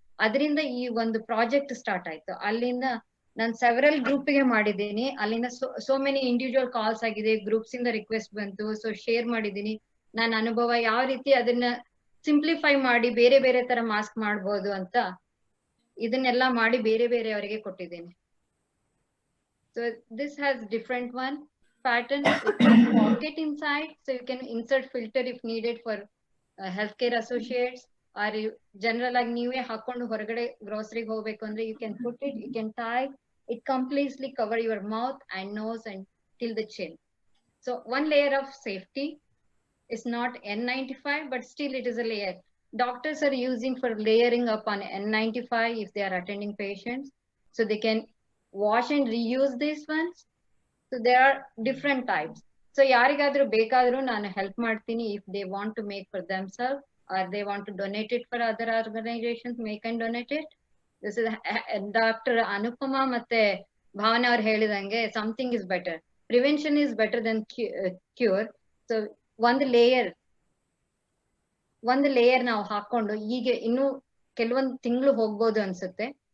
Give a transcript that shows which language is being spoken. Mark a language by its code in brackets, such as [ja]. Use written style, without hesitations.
[kn] ಅದರಿಂದ ಈ ಒಂದು ಪ್ರಾಜೆಕ್ಟ್ ಸ್ಟಾರ್ಟ್ ಆಯ್ತು. ಅಲ್ಲಿಂದ ನಾನು ಸೆವೆರಲ್ ಗ್ರೂಪ್ಗೆ ಮಾಡಿದ್ದೀನಿ. ಅಲ್ಲಿಂದ [en] so many individual calls [kn] ಆಗಿದೆ, ಗ್ರೂಪ್ಸ್ ಇಂದ ರಿಕ್ವೆಸ್ಟ್ ಬಂತು. ಸೊ ಶೇರ್ ಮಾಡಿದ್ದೀನಿ ನನ್ನ ಅನುಭವ, ಯಾವ ರೀತಿ ಅದನ್ನ ಸಿಂಪ್ಲಿಫೈ ಮಾಡಿ ಬೇರೆ ಬೇರೆ ತರ ಮಾಸ್ಕ್ ಮಾಡ್ಬೋದು ಅಂತ ಇದನ್ನೆಲ್ಲ ಮಾಡಿ ಬೇರೆ ಬೇರೆಯವರಿಗೆ ಕೊಟ್ಟಿದ್ದೀನಿ. [en] So this has different one pattern, pocket inside, so you can insert filter if needed for healthcare associates, or general [kn] ಆಗಿ ನೀವೇ ಹಾಕೊಂಡು ಹೊರಗಡೆ ಗ್ರೋಸರಿಗೆ ಹೋಗ್ಬೇಕು ಅಂದ್ರೆ [en] you can put it, you can tie it, completely cover your mouth and nose and till the chin. So one layer of safety is not N95, but still it is a layer. Doctors are using for layering up on N95 if they are attending patients, so they can wash and reuse these ones. So there are different types. [kn] So ಯಾರಿಗಾದ್ರೂ ಬೇಕಾದ್ರೂ ನಾನು help ಮಾಡ್ತೀನಿ. [en] if they want to make for themselves or they want to donate it for other organizations, make and donate it. This is doctor Anupama ಮತ್ತೆ ಭಾವನಾ [kn] ಅವ್ರು ಹೇಳಿದಂಗೆ [en] Something is better, prevention is better then cure. [kn] So ಒಂದು layer ನಾವು ಹಾಕೊಂಡು ಈಗ ಇನ್ನು ಕೆಲವೊಂದು ತಿಂಗಳು ಹೋಗ್ಬೋದು ಅನ್ಸುತ್ತೆ.